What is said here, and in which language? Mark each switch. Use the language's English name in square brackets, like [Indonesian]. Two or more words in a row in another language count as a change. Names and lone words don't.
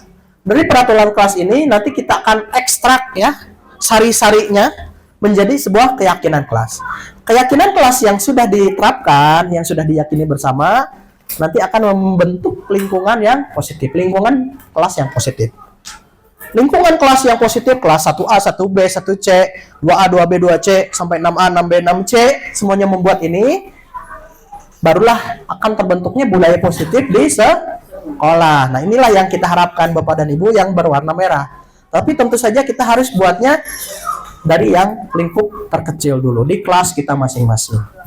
[Indonesian] Dari peraturan kelas ini nanti kita akan ekstrak ya sari-sarinya menjadi sebuah keyakinan kelas. Keyakinan kelas yang sudah diterapkan, yang sudah diyakini bersama, nanti akan membentuk lingkungan yang positif, lingkungan kelas yang positif. Lingkungan kelas yang positif, kelas 1A, 1B, 1C, 2A, 2B, 2C, sampai 6A, 6B, 6C, semuanya membuat ini, barulah akan terbentuknya budaya positif di sekolah. Nah, inilah yang kita harapkan Bapak dan Ibu yang berwarna merah. Tapi tentu saja kita harus buatnya dari yang lingkup terkecil dulu di kelas kita masing-masing.